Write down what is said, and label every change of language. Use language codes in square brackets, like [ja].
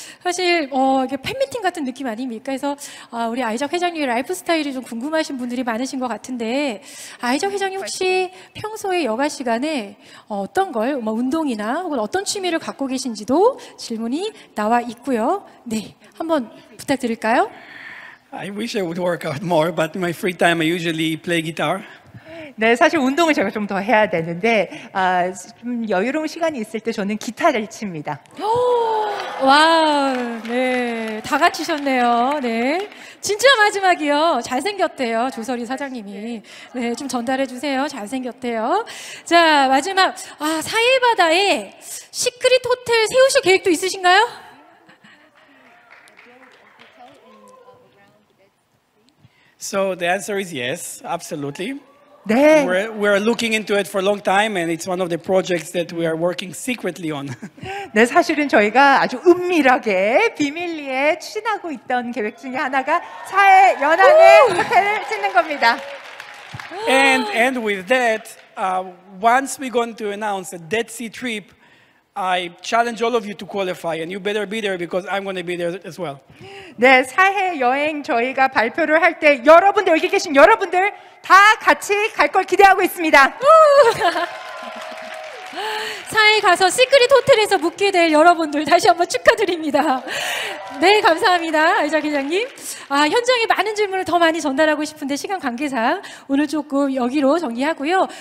[ko] 사실 이게 팬미팅 같은 느낌 아닙니까? 그래서 우리 아이작 회장님의 라이프 스타일이 좀 궁금하신 분들이 많으신 것 같은데 아이작 회장님 혹시 평소에 여가 시간에 어떤 걸, 뭐 운동이나 혹은 어떤 취미를 갖고 계신지도 질문이 나와 있고요. 네, 한번 부탁드릴까요? [en] I wish I would work out more, but in my free time I usually play guitar. [ko] 네, 사실 운동을 제가 좀 더 해야 되는데 좀 여유로운 시간이 있을 때 저는 기타를 칩니다. 와, 네, 다 갖추셨네요. 네, 진짜 마지막이요. 잘생겼대요, 조설이 사장님이. 네, 좀 전달해 주세요. 잘생겼대요. 자, 마지막 사해바다에 시크릿 호텔 세우실 계획도 있으신가요? [en] So the answer is yes, absolutely. [ko] 네. [en] We're looking into it for a long time, and it's one of the projects that we are working secretly on. [ko] 네, 사실은 저희가 아주 은밀하게 비밀리에 추진하고 있던 계획 중에 하나가 사해 연안에 호텔을 짓는 겁니다. [en] And with that, once we're going to announce a Dead Sea trip, I challenge all of you to qualify, and you better be there because I'm going to be there as well. [ko] 네, 사해 여행 저희가 발표를 할 때 여러분들, 여기 계신 여러분들 다 같이 갈 걸 기대하고 있습니다. 사해 가서 시크릿 호텔에서 묵게 될 여러분들 다시 한번 축하드립니다. 네, 감사합니다. 아이작 회장님. 현장에 많은 질문을 더 많이 전달하고 싶은데 시간 관계상 오늘 조금 여기로 정리하고요.